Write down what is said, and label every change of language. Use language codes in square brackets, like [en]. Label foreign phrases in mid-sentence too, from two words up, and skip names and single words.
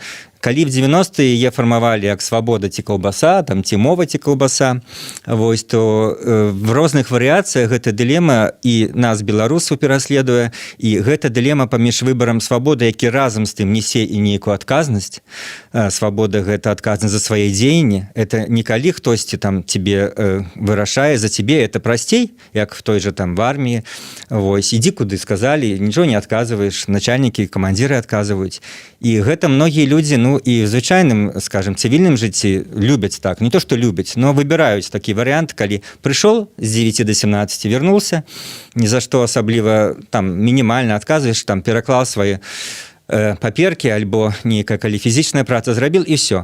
[be] Калі в 90-е яе фармавалі як свабода ці каўбаса, там, ці мова ці каўбаса, вось, то в розных варыяцыях гэта дылема і нас, беларусаў, пераследуе, і гэта дылема паміж выбарам свабоды, які разам з тым несе і нейкую адказнасць. Свабода — гэта адказнасць за свае дзеянні. Это не калі хтосьці там цябе вырашае за цябе, это прасцей, як [ru] в той же [be] там в арміі. Вось, ідзі куды сказалі, нічого не адказваеш, начальнікі, камандзіры адказваюць. І гэта многія людзі, ну, і в звычайным, скажем, цывільным жыцці любяць так, не то што любяць, но выбіраюць такі варыянт, калі прыйшоў з 9 до 17, вернулся, ні за што асабліва там мінімальна адказваеш, там пераклаў свае паперкі альбо нейкая, калі фізічная праца зрабіл, і все.